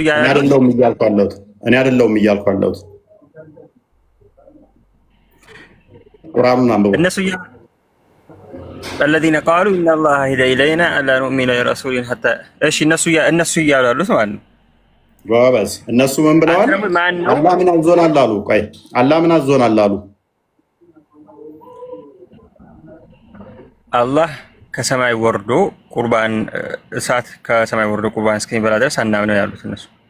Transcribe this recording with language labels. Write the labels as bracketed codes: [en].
[am] እኔ አይደለሁም እያልኩ ያለሁት ቁርአኑን አንብቡ። [ar] እነሱ الذين قالوا ان الله هدى الينا الا نؤمن لرسول حتى [am] እሺ እነሱ እያሉ ያሉት ማለት ነው። ጎበዝ። እነሱ ምን ብለዋል? አላህ ምን አዞናል አሉ። ቆይ አላህ ምን አዞናል አሉ? አላህ ከሰማይ ወርዶ ቁርባን እሳት ከሰማይ ወርዶ ቁርባን እስከሚበላ ድረስ አናምነው ያሉት እነሱ።